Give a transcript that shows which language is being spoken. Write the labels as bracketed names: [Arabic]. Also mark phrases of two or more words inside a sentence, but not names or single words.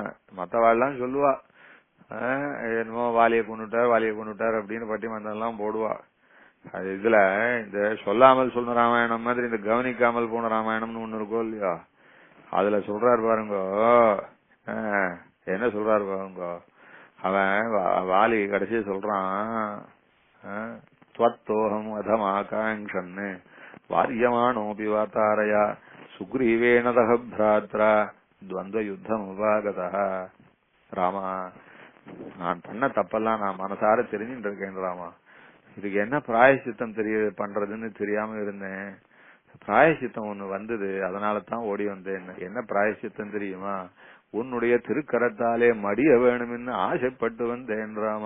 [Tamil] மத்தவாள்லாம் சொல்லுவா என்னமோ வாலியை கொண்டுட்டார் அப்படின்னு பட்டிமன்றம் போடுவா. அது இதுல இந்த சொல்லாமல் சொன்ன ராமாயணம் மாதிரி இந்த கவனிக்காமல் போன ராமாயணம்னு ஒண்ணு இருக்கோ இல்லையா, அதுல சொல்றாரு பாருங்க, என்ன சொல்றாரு பாருங்க, அவன் வாலி கடைசியா சொல்றான், [Sanskrit] त्वत्तोहम् अधमाकाङ्क्षन् वार्यमाणोऽपि वातारया सुग्रीवेण तः भ्रात्रा द्वन्द्वयुद्धमुपागतः. [Tamil] ராமா, நான் பண்ண தப்பெல்லாம் நான் மனசார தெரிஞ்சுட்டு இருக்கேன் ராமா, இதுக்கு என்ன பிராயசித்தம் பண்றதுன்னு தெரியாம இருந்தேன். பிராயசித்தம் ஒண்ணு வந்தது, அதனால தான் ஓடி வந்தேன். என்ன பிராயசித்தம் தெரியுமா? உன்னுடைய திருக்கரத்தாலே மடிய வேணும்னு ஆசைப்பட்டு வந்தேன் ராமா.